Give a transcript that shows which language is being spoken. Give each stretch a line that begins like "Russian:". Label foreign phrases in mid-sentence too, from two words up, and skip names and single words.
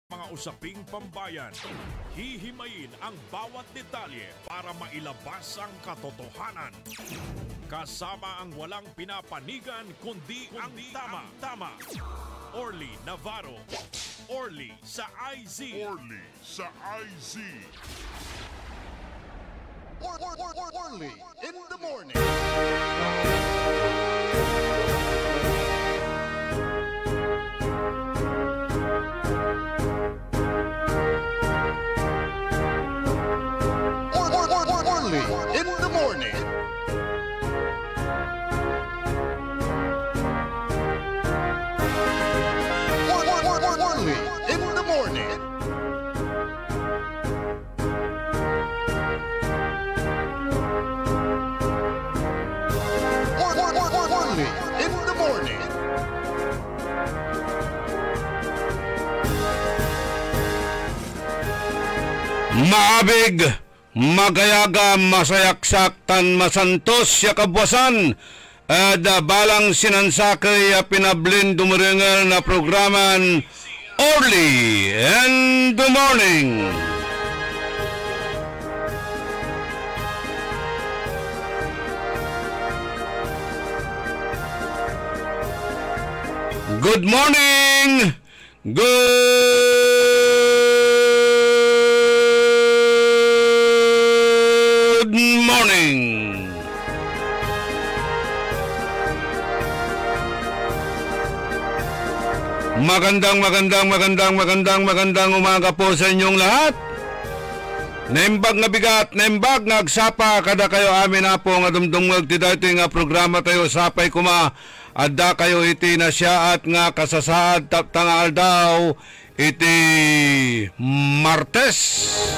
Filipino: Mga usaping pambayan, hihimayin ang bawat detalye para mailabas ang katotohanan. Kasama ang walang pinapanigan kundi ang tama. Orly Navarro, Orly sa IZ. Orly sa IZ. Orly in the morning. Orly in the morning. Orly in the morning. Orly in the morning.
Pangasinan: Maabig, magayaga, masayaksak, tan masantos ya kabwasan. Balang sinansakay pinablin dumaringal na programan Orly in the Morning.
English: Good morning! Good morning!
Filipino: Magandang umaga po sa inyong lahat.
Iloko: Naimbag nga bigat, naimbag nga agsapa, kada kayo amin na po nga dumdungag ti dati nga programa tayo sapay kuma. Adda kayo iti na siya at nga kasasaad tangal daw iti Martes.